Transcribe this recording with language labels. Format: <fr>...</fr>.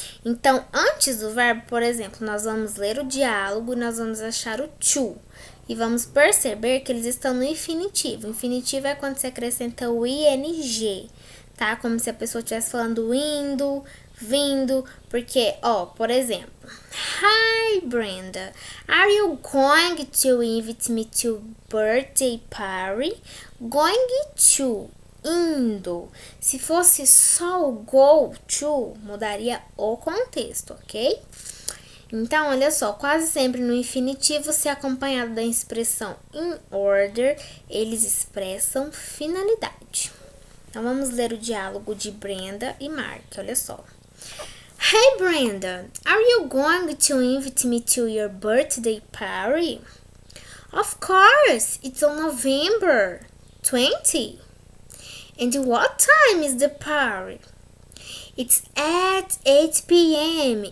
<pt>Então, antes do verbo, por exemplo, nós vamos ler o diálogo e nós vamos achar o to. E vamos perceber que eles estão no infinitivo. O infinitivo é quando você acrescenta o ing, tá? Como se a pessoa estivesse falando indo, vindo. Porque, por exemplo,</pt> <en>Hi, Brenda. Are you going to invite me to birthday party?</en> <pt>Going to, indo. Se fosse só o go to, mudaria o contexto, ok? Então, olha só, quase sempre no infinitivo, se acompanhado da expressão in order, eles expressam finalidade. Então, vamos ler o diálogo de Brenda e Mark, olha só.</pt> <en>Hey, Brenda, are you going to invite me to your birthday party? Of course, it's on November 20. And what time is the party? It's at 8 p.m.</en>